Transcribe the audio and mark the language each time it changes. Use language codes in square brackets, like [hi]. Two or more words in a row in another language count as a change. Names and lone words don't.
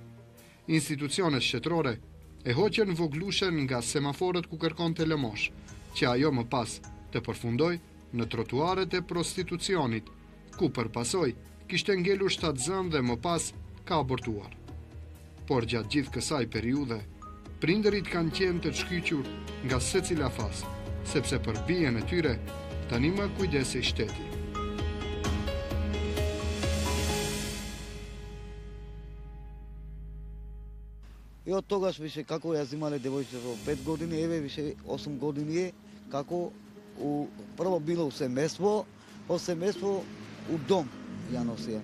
[sq] Institucionet shtetërore e hoqën voglushen nga semaforët ku kërkonte lëmosh, që ajo më pas të përfundoi në trotuaret e prostitucionit, ku përpasoj kishte ngelur shtatzën dhe më pas ka abortuar. Por gjatë gjithë kësaj periudhe, prindërit kanë qenë të shkyqur nga secila fazë, sepse për bijën e tyre tani më kujdesej shteti. [mk] И от тогаш више како ја зимале девојчето 5 години, еве више 8 години е, како прво било у семејство, од семејство у дом ја носија.